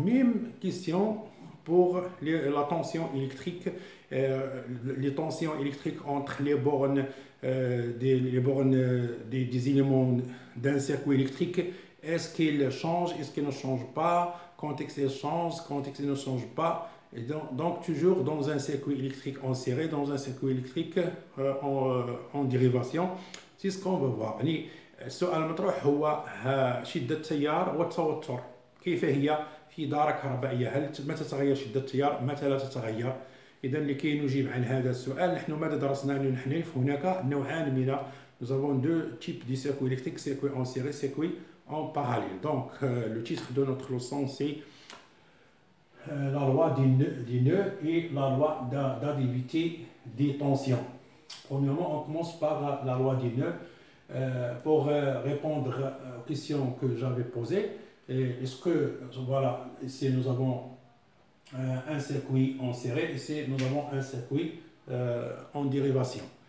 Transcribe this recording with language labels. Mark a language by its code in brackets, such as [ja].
[fr] Même question pour la tension électrique, les tensions électriques entre les bornes des éléments d'un circuit électrique. Est-ce qu'il change? Est-ce qu'il ne change pas? Quand est-ce qu'il change? Quand est-ce qu'il ne change pas? Et donc toujours dans un circuit électrique en série, dans un circuit électrique en dérivation. C'est ce qu'on veut voir. [ar] يعني السؤال المطروح هو شدة التيار والتوتر كيف هي في دارة كهربائية؟ متى تتغير شدة التيار؟ متى لا تتغير؟ إذا لكي نجيب عن هذا السؤال، نحن ماذا درسنا نحن؟ هناك نوعان من [fr] nous avons deux types de circuits électriques, circuit en série, circuit en parallèle. Donc le titre de notre leçon c'est la loi des nœuds et la loi d'additivité des tensions. Premièrement, on commence par la loi des nœuds. Pour répondre aux questions que j'avais posées, est-ce que, voilà, ici nous avons un circuit en série, ici nous avons un circuit en dérivation.